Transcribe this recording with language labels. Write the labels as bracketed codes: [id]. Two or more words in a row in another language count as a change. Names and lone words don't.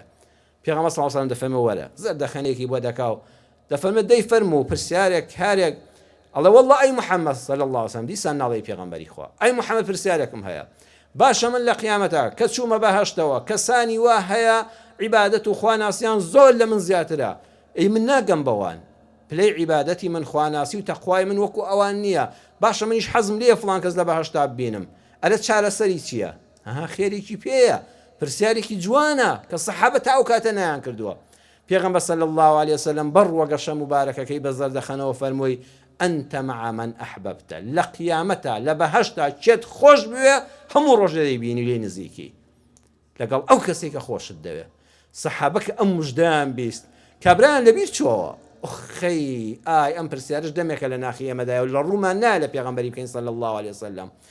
[ckb] پێغەمبەر [ar] صلی الله عليه وسلم [ckb] دەفەرمێ وەرە زەردەخەنێکی بۆ دەکاو، دەفەرمێ دەی فەرموو پرسیارێک کارێک، ئەڵێ وەڵڵا ئەی محەممەد [ar] صلی الله عليه وسلم، [ckb] دیسان ناڵێی پێغەمبەری خوا، ئەی محەممەد پرسیارێکم هەیە، باشە من لە قیامەتە کە چوومە بەهەشتەوە کەسانی وا هەیە عیبادەت و خواناسیان زۆر لە من زیاترە، ئەی من ناگەم بەوان، پلەی عیبادەتی من خواناسی و تەقوای من وەکو ئەوان نییە، باشە منیش حەزم لێ فڵان کەس لە بەهەشتا ببینم. ئەرە چارەسەری چییە؟ ئەها خێرێکی پێیە، پرسیارێکی جوانە کە سەحابە تا ئەو کاتە نەیان کردووە. پێغەمبەر [ar] صلی الله عليه وسلم [ckb] بەڕوە گەشە مبارەکەکەی بە زەردەخەنەوە فەرمووی [ar] أنت مع من أحببت، [ckb] لە قیامەتە لە بەهەشتا چێت خۆش بوێ هەموو ڕۆژ دەیبینی لێ نزیکی لەگەڵ ئەو کەسێک کە خۆشت دەوێ. سەحابە کە ئەم موژدەیان بیست کابرایان لەبیر چۆوە، ئۆخەی ئای ئەم پرسیارش دەمێکە لە ناخی ئێمەدایە و لە ڕوومان نایە لە پێغەمبەری بکەین [ar] صلی الله عليه وسلم.